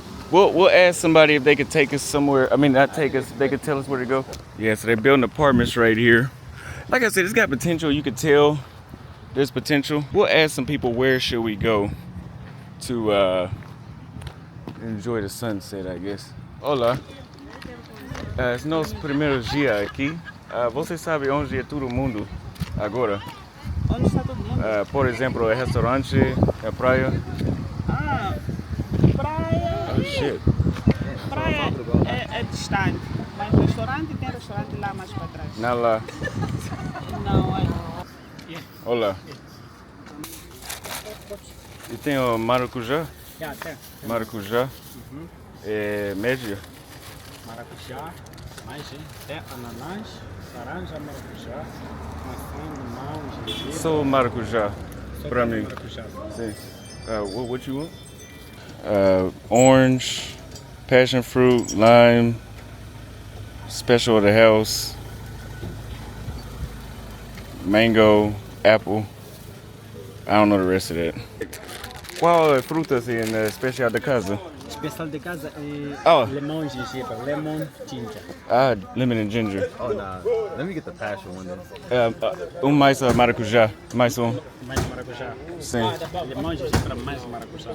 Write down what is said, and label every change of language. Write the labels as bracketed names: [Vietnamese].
[English] We'll ask somebody if they could take us somewhere. I mean, not take us, they could tell us where to go. Yeah, so they're building apartments right here. Like I said, it's got potential. You could tell there's potential. We'll ask some people where should we go to enjoy the sunset, I guess. [Portuguese] Olá. Os nossos primeiros dias aqui. Você sabe onde é todo mundo agora? Onde está todo mundo? Por exemplo, é restaurante, é praia. Praia. [English] Oh, shit. [Portuguese] Praia é distante, mas restaurante tem restaurante lá mais para trás. Não lá. Não, é. Olá. E tem o maracujá? Tem. Maracujá. É médio? Maracujá, mais tem ananás, laranja, maracujá, maçã, limão, gengibre. Só maracujá. Só Pra tem mim. maracujá. [English] Sim. What you want? Orange, passion fruit, lime, special of the house, mango, apple. I don't know the rest of that. [Portuguese] Qual é frutas em especial da casa? Especial de casa é Oh. limão e gengibre, [English] lemon ginger. Ah, lemon and ginger. Oh nah, let me get the passion one then. [Portuguese] Mais maracujá, mais Mais maracujá. Sim. Limão e gengibre, mais maracujá.